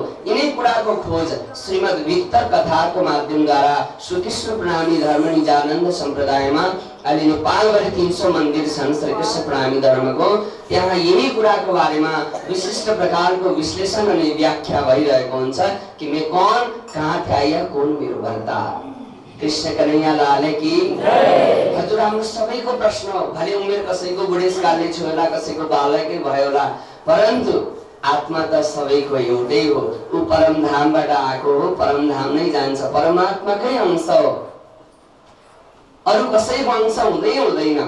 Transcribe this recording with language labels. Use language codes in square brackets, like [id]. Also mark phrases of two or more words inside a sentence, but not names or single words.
[ne] यिनै कुराको खोज श्रीमद् वित्तर कथाको माध्यमद्वारा श्रीकृष्ण प्रणामी धर्म निजानन्द सम्प्रदायमा अहिले नेपालभरि 300 मन्दिर छन् श्रीकृष्ण प्रणामी धर्मको। त्यहाँ यही कुराको बारेमा विशिष्ट प्रकारको विश्लेषण अनि व्याख्या भइरहेको हुन्छ कि [hi] मैं कौन, कहाँ थे आया, कौन मेरो भरदार। कृष्ण कन्हैया लाल की जय। [ne] हजुर हाम्रो सबैको प्रश्न हो, भले उमेर कसैको बुढेसकालले छु होला, कसैको बालकै भयो होला, परन्तु आत्मा त सबैको एउटै हो। ऊ परम धामबाट आएको हो, परम धाम नै जान्छ, परमात्माकै अंश हो। अरू कसैको अंश हुँदैन।